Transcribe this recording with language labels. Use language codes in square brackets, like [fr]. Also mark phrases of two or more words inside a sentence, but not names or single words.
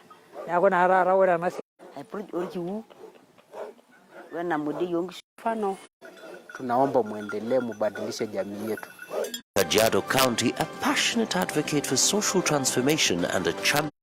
[mas] neeku naa taata ore ena aipuruj orkiu wena modiei oonkishu. [sw] Mfano, Tunaomba muendelee mubadilishe jamii yetu. [en] Kajiado County, a passionate advocate for social transformation and a champion